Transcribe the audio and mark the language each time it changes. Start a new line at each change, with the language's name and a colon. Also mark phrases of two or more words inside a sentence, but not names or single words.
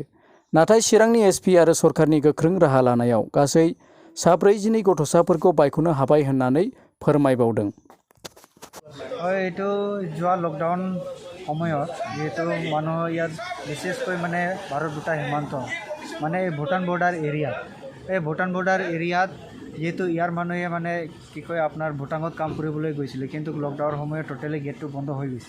Bodo: नाथाय चिरांनि SP आरो सरकारनि गोख्रों राहा लानायाव गासै 142 गथ'साफोरखौ बायख'नो हाबाय होननानै फोरमायबावदों।
Assamese: এইটো যোৱা লকডাউন সময়ত যিহেতু মানুহ ইয়াত বিশেষকৈ মানে ভাৰত দুটা সীমান্ত মানে এই ভূটান
English: border area
Assamese: যিহেতু ইয়াৰ মানুহে মানে কি কয় আপোনাৰ ভূটানত কাম কৰিবলৈ গৈছিলে, কিন্তু লকডাউনৰ সময়ত
English: totally gate
Assamese: বন্ধ হৈ গৈছিল।